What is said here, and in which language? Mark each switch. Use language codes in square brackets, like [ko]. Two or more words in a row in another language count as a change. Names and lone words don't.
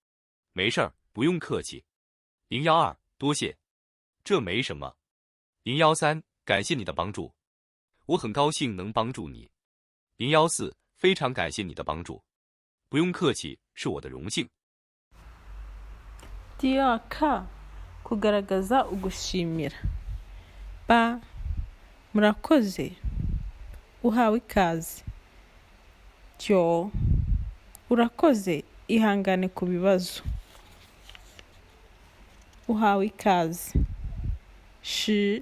[zh] 没事儿，不用客气。012，多谢。这没什么。013，感谢你的帮助。我很高兴能帮助你。014，非常感谢你的帮助。不用客气，是我的荣幸。 T.O.K. [rw] Kugaragaza ugushimira. B. Murakoze. Uhawe ikaze. Cyo. Urakoze. Ihangane ku bibazo. Uhawe ikaze. Shi.